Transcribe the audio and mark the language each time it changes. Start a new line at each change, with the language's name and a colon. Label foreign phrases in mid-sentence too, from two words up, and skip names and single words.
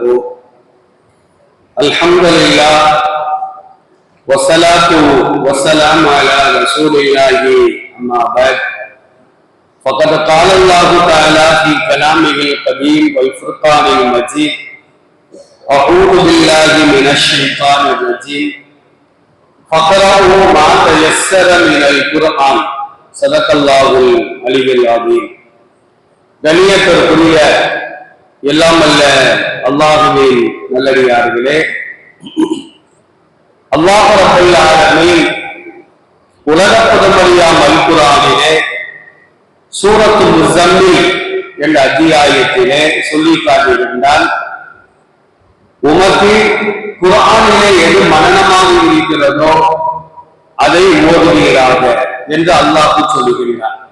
Arabic: الحمد لله والصلاة والسلام على رسول الله أما بعد فقد قال الله تعالى في كلامه القديم والفرقان المجيد أعوذ بالله من الشيطان الرجيم فقرأوا ما تيسر من القرآن صدق الله العلي العظيم.
Tamil: கண்ணியத்திற்குரிய எல்லாம் அல்ல அல்லாஹுவின் நல்லடியார்களே, அல்லாஹ்
Arabic: رب العالمين
Tamil: உலக புதமறியாம் அல் குர்ஆனிலே சூரத்துல் முஸம்மில் என்ற அத்தியாயத்திலே சொல்லி காட்டியிருந்தால், உமக்கு குர்ஆனிலே எது மனனமாக இருக்கிறதோ அதை ஓதுவீராக என்று அல்லாஹ் சொல்லுகிறார்.